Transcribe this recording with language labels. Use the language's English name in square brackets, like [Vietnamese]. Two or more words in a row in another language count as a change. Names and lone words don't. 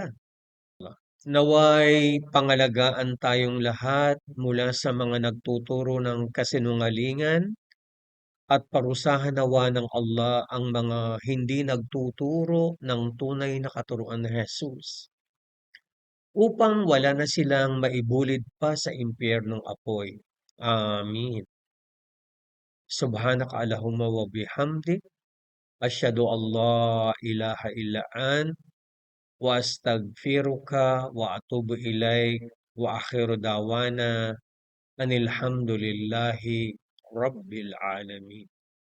[Filipino] Naway pangalagaan tayong lahat mula sa mga nagtuturo ng kasinungalingan at parusahan nawa ng Allah ang mga hindi nagtuturo ng tunay na katuruan ni Jesus, upang wala na silang maibulid pa sa impyernong apoy. Amin. [Arabic] سبحانك اللهم وبحمدك، أشهد أن لا إله إلا أنت، وأستغفرك وأتوب إليك، وآخر دعوانا أن الحمد لله رب العالمين.